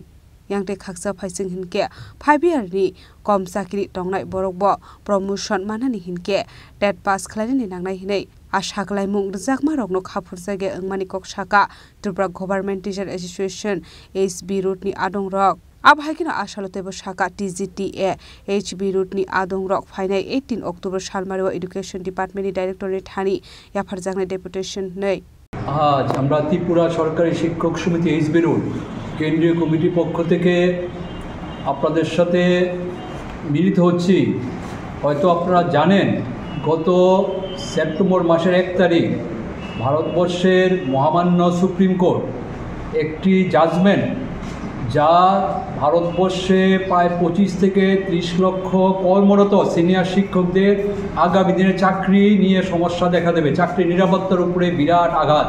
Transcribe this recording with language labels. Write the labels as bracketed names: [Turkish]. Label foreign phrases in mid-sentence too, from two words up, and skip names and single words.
[Kok Borok] yangte khaksa phaising hinke 5 year ni kom sakri tongnai borokbo promotion manani hinke tet pass khlainani nangnai hinai asaklai mung jakma rokno khapur jage angmani kok saka Tripura Government Teacher Association SB Road ni adong rok abhaikina asalotebo saka TGTA HB Road ni adong rok phainai 18 October salmario Education Department ni Director ni thani yafarjaknai deputation nei [Bangla] আজ আমরা ত্রিপুরা সরকারি শিক্ষক সমিতি এইচবি রোড কেন্দ্রীয় কমিটির পক্ষ থেকে আপনাদের সাথে মিলিত হচ্ছি। হয়তো আপনারা জানেন গত সেপ্টেম্বর মাসের 1 তারিখ ভারতবর্ষের মহামান্য সুপ্রিম কোর্ট একটি জাজমেন্ট যা ভারতবর্ষে প্রায় 25 থেকে 30 লক্ষ কর্মরত সিনিয়র শিক্ষকদের আগামী দিনে চাকরি নিয়ে সমস্যা দেখা দেবে, চাকরির নিরাপত্তার উপরে বিরাট আঘাত।